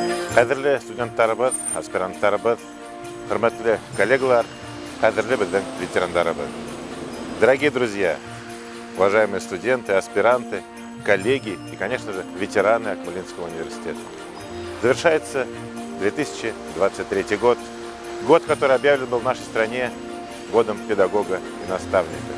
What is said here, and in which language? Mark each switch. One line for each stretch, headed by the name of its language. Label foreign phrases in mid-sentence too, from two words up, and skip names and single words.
Kazakh: Кадірлі студенттарыбыз, аспиранттарыбыз, хөрмәтле коллегалар, кадірлі біздің ветерандарыбыз.
Russian: Дорогие друзья, уважаемые студенты, аспиранты, коллеги и, конечно же, ветераны Акмолинского университета. Завершается 2023 год, год, который объявлен был в нашей стране годом педагога и наставника.